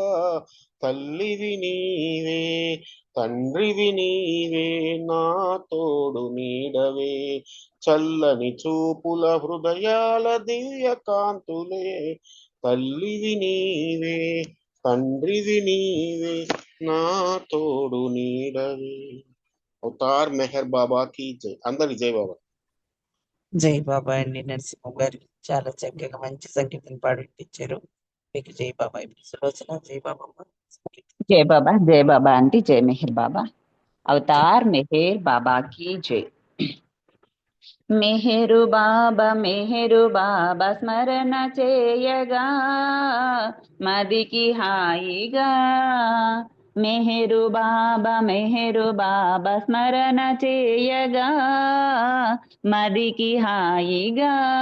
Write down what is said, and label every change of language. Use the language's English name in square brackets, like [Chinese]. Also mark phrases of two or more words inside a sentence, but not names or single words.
[Telugu] తల్లివి నీవే, తండ్రివి నీవే, నా తోడు నీడవే, చల్లని చూపుల హృదయాల దివ్య కాంతులే, తల్లివి నీవే, తండ్రివి నీవే, నా తోడు నీడవే. [Hindi] अवतार मेहर बाबा की जय. [Telugu] అందరి జై బాబా. జై బాబా అండి. నరసింహ గారు చాలా చక్కగా మంచి సంగీతం పాడించారు. మీకు జై బాబా. ఇప్పుడు సులోచన జై బాబా. [Hindi] जय बाबा आंटी, जय मेहर बाबा। अवतार मेहर बाबा की जय। [Telugu] మెహరు బాబా స్మరణ చేయగా మదికి హాయిగా, మెహరు బాబా స్మరణ చేయగా మదికి హాయిగా,